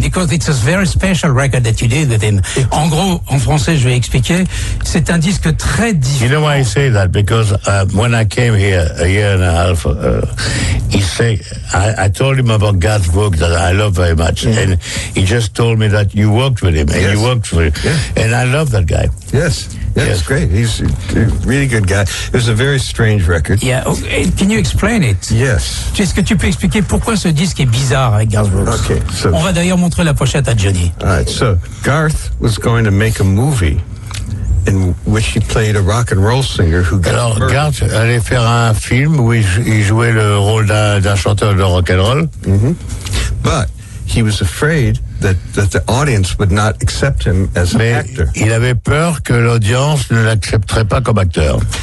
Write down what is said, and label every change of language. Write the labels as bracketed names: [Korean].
[English] Because it's a very special record that you did with him. [French] En gros, en français, je vais expliquer, c'est un disque très différent. [English] You know why I say that? Because when I came here a year and a half, I told him about Garth Brooks that I love very much. Mm-hmm. And he just told me that you worked with him. And you worked for him. Yeah. And I love that guy. Yes. Yeah, it's great. He's a really good guy. It was a very strange record. Yeah, okay. Can you explain it? Yes. [French] Est-ce que tu peux expliquer pourquoi ce disque est bizarre avec Garth Brooks? [English] Okay, so [French] on va d'ailleurs montrer la pochette à Johnny. [English] All right, so Garth was going to make a movie in which he played a rock and roll singer who got murdered. [French] Alors, Garth allait faire un film où il jouait le rôle d'un chanteur de rock and roll. Mm-hmm. [English] But he was afraid that the audience would not accept him as an actor. [French] Il avait peur que l'audience ne l'accepterait pas comme acteur.